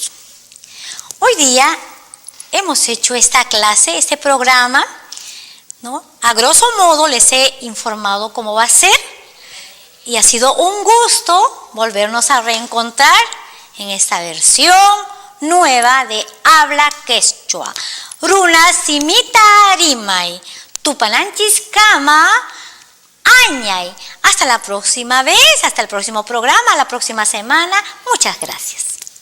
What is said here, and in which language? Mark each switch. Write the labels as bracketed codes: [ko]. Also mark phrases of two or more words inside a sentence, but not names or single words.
[es] Hoy día hemos hecho esta clase, este programa, ¿no? A grosso modo les he informado cómo va a ser y ha sido un gusto volvernos a reencontrar en esta versión nueva de habla quechua. [qu] Runa simita rimay, tupananchis kama añay. [es] Hasta la próxima vez, hasta el próximo programa, la próxima semana. Muchas gracias.